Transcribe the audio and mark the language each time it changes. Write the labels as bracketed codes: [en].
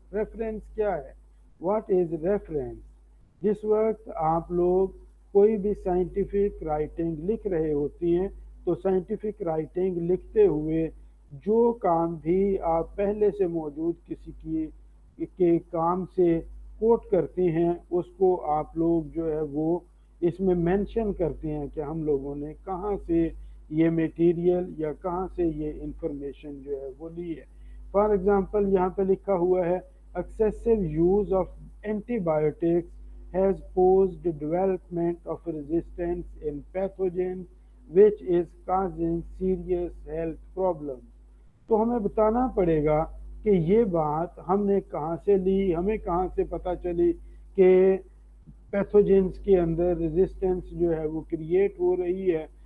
[hi] Reference क्या है? [en] What is reference? [hi] जिस वक्त आप लोग कोई भी साइंटिफिक राइटिंग लिख रहे होती हैं तो साइंटिफिक राइटिंग लिखते हुए जो काम भी आप पहले से मौजूद किसी की के काम से कोट करते हैं उसको आप लोग जो है वो इसमें मेंशन करते हैं कि हम लोगों ने कहाँ से ये मटेरियल या कहाँ से ये इंफॉर्मेशन जो है वो ली है। [en] for example [hi] यहाँ पे लिखा हुआ है [en] Excessive use of antibiotics has posed development of resistance in pathogens which is causing serious health problems। [hi] तो हमें बताना पड़ेगा कि ये बात हमने कहाँ से ली, हमें कहाँ से पता चली कि पैथोजेंस के अंदर रेजिस्टेंस जो है वो क्रिएट हो रही है।